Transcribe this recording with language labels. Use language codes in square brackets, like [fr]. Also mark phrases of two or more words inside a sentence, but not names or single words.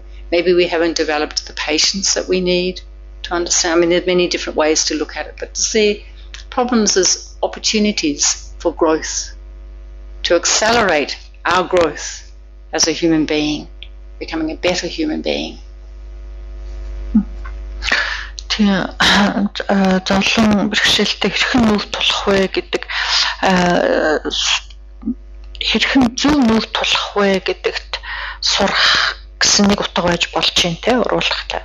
[en] Maybe we haven't developed the patience that we need to understand. I mean, there are many different ways to look at it, but to see problems as opportunities for growth, to accelerate our growth as a human being, becoming a better human being. [mn] Зовлон бэрхшээлтэй хэрхэн нүүр тулах вэ гэдэг хэрхэн зөв нүүр тулах вэ гэдэгт сурах гэсэн нэг утга байж болж байна те урвуулахтай.